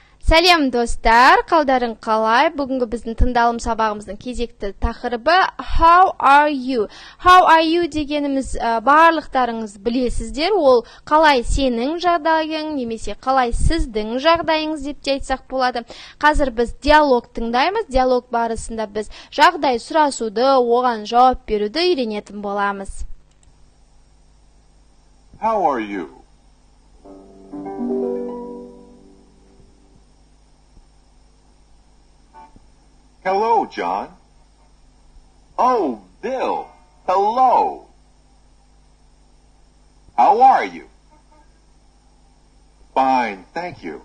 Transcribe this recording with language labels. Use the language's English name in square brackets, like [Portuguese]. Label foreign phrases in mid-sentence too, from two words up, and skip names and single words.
[Kazakh] Сәлем достар, қалдарың қалай? Бүгінгі біздің тыңдалым сабағымыздың кезекті тақырыбы [English] How are you? How are you [Kazakh] дегеніміз барлықтарыңыз білесіздер. Ол қалай сенің жағдайың, немесе қалай сіздің жағдайыңыз деп те айтсақ болады. Қазір біз диалог тыңдаймыз. Диалог барысында біз жағдай сұрасуды, оған жауап беруді үйренетін боламыз. [English] How are you? Hello, John. Oh, Bill. Hello. How are you? Fine, thank you.